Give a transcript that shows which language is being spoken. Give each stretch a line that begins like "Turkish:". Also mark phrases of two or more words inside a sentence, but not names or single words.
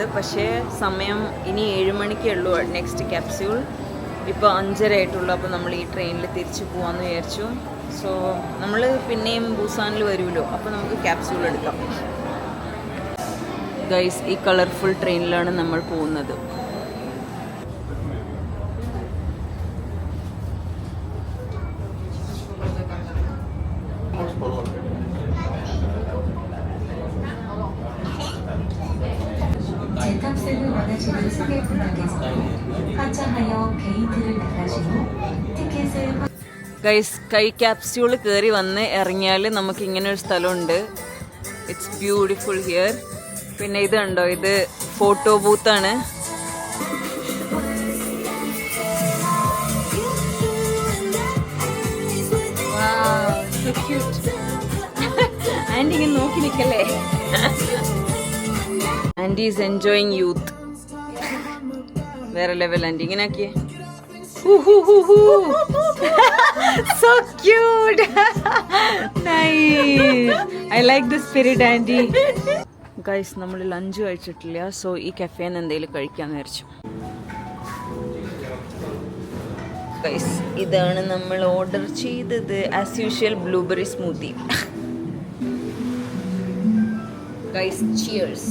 Malayalam: പക്ഷേ സമയം ഇനി 7 മണിക്കേ ഉള്ളൂ
English: next capsule.
Malayalam: ഇപ്പോൾ 5:30 ആയിട്ടുള്ളൂ. അപ്പോൾ നമ്മൾ ഈ ട്രെയിനിൽ തിരിച്ച് പോകാമെന്ന് വിചാരിച്ചു. സോ നമ്മൾ പിന്നെയും ബൂസാനിൽ വരുമല്ലോ, അപ്പോൾ നമുക്ക് ക്യാപ്സ്യൂൾ എടുക്കാം. ഗൈസ്, ഈ കളർഫുൾ ട്രെയിനിലാണ് നമ്മൾ പോകുന്നത്.
Korean: 제값을 원하시는 승객분들께서는 하차하여 게이트를 나가신 후 티켓을
Malayalam: ഗൈസ് കൈ ക്യാപ്സ്യൂൾ കയറി വന്ന് ഇറങ്ങിയാൽ നമുക്ക് ഇങ്ങനെ ഒരു സ്ഥലമുണ്ട്.
English: It's beautiful here.
Malayalam: പിന്നെ ഇത് കണ്ടോ, ഇത്
English: photo booth ആണ്.
Malayalam: ആൻറ്റി ഇങ്ങനെ നോക്കി നിൽക്കല്ലേ.
English: Auntie is enjoying youth.
Malayalam: വേറെ ലെവൽ ആൻറ്റി ഇങ്ങനെ ആക്കിയേ.
English: So cute. Nice. I like the spirit, Auntie. Guys,
Malayalam: നമ്മൾ ലഞ്ച് കഴിച്ചിട്ടില്ല. സോ ഈ കഫേന്ന് എന്തെങ്കിലും കഴിക്കാന്ന് വിചാരിച്ചു. ഗൈസ്, ഇതാണ് നമ്മൾ ഓർഡർ ചെയ്തത്.
English: As usual blueberry smoothie. Guys, cheers.